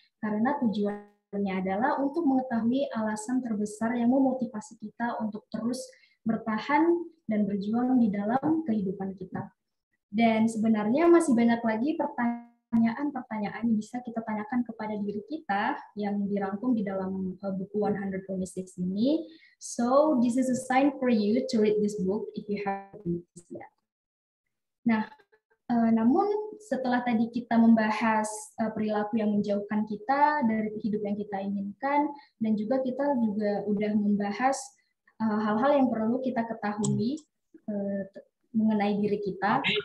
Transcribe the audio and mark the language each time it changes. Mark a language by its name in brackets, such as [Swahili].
[Indonesian] Karena tujuannya adalah untuk mengetahui alasan terbesar yang memotivasi kita untuk terus bertahan dan berjuang di dalam kehidupan kita. Dan sebenarnya masih banyak lagi pertanyaan-pertanyaan yang bisa kita tanyakan kepada diri kita yang dirangkum di dalam buku 100 Promises ini. [English] So, this is a sign for you to read this book if you haven't read this yet. [Indonesian] Nah, namun setelah tadi kita membahas perilaku yang menjauhkan kita dari hidup yang kita inginkan, dan juga kita juga udah membahas hal-hal yang perlu kita ketahui mengenai diri kita.